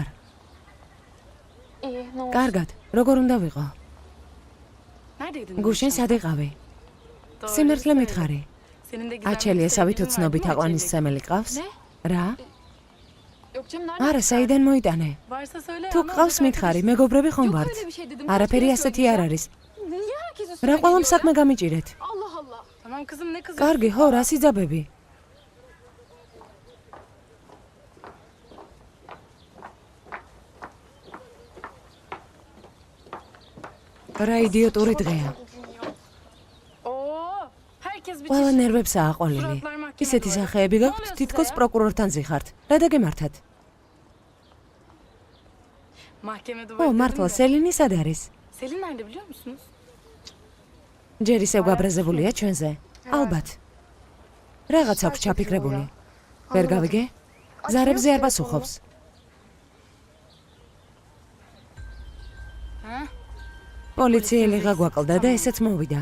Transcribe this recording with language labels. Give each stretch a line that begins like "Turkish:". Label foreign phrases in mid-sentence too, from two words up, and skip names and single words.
Turkish: İyi. Ne oldu?
Georgian: კარგად. როგორ უნდა ვიყო?
Turkish: Neredeydin?
Georgian: გუშინ სად იყავი?
Turkish: Doğru
Georgian: სიმართლე
Turkish: söyle.
Georgian: მითხარი.
Turkish: Senin de güzel bir
Georgian: აჩელი ესავით
Turkish: sevgilin
Georgian: უცნობი
Turkish: vardı mı
Georgian: თაყვანისმცემელი qავს?
Turkish: Ne?
Georgian: რა?
Turkish: Yok canım nerede?
Georgian: არა, საიდან მოიტანე?
Turkish: Varsa söyle.
Georgian: თუ
Turkish: ama
Georgian: qავს
Turkish: bak
Georgian: მითხარი,
Turkish: arkadaş-
Georgian: მეგობრები ხომ
Turkish: Yok
Georgian: ვართ?
Turkish: öyle bir şey dedim.
Georgian: არაფერი
Turkish: Herkese
Georgian: ასეთი არ
Turkish: söyleyeceğim.
Georgian: არის.
Turkish: Niye herkes
Georgian: რა
Turkish: üstüne
Georgian: ყველამ
Turkish: geliyor
Georgian: საქმე
Turkish: ya?
Georgian: გამიჭირეთ?
Turkish: Allah Allah. Tamam kızım ne kızım?
Georgian: კარგი, ხო, რა სიძაბები? რა იდიოტური დღეა.
Turkish: Oo, herkes bir
Georgian: ყველა
Turkish: çeşit.
Georgian: ნერვებსაა აყოლილი. ისეთი სახეები გაქვთ, თითქოს პროკურორთან ზიხართ. რა დაგემართათ?
Turkish: Mahkemede
Georgian: ო, მართლა სელინი სად არის?
Turkish: Selin nerede biliyor musunuz?
Georgian: ჯერ ისევ გაბრაზებულია ჩვენზე? ალბათ. რაღაც აქვს ჩაფიქრებული. ვერ გავიგე? ზარებზე არ პასუხობს. პოლიციელი გაგვაკლდა და ესეც მოვიდა.